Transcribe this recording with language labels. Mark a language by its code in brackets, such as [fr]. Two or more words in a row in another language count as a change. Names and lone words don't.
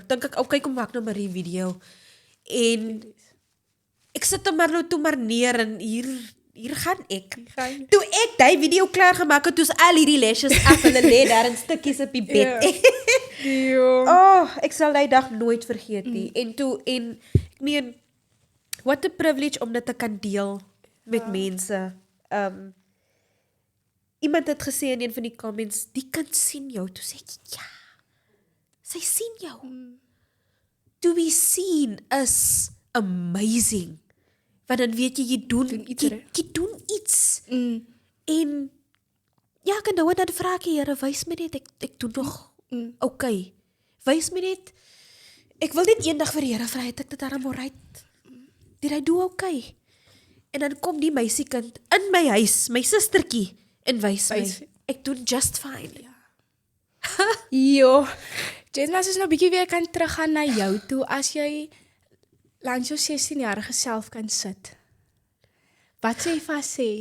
[af] Dink ek, okay, kom maak nou maar die video. En ek sit hom maar nou toe maar neer, en hier gaan ek. Toe ek die video klaar gemaak het, toe's al hierdie lashes af, en hulle lê daar in stukkies op die bed. Ek sal die dag nooit vergeet nie. En ek meen, [en] what a privilege [af] om dit te kan deel met mense. Iemand het gesê in een van die comments, die kind sien jou. Toe sê ek, ja, sy sien jou. [en] To be seen is amazing. [af] Want dan weet jy doen iets. En ja, ek nou en dan vra ek, Here, wys my net, ek doen nog okay. Wys my net, ek wil net eendag vir die Here vra, het ek dit daarom alright? [en] Did I do okay? [af] En dan kom die meisiekind in my huis, my sustertjie, en wys my, ek doen [en] just fine. [af] Jen, as ons nou bietjie weer kan teruggaan na jou toe, as jy langs jou 16-jarige self kan sit, wat sê jy vas sê?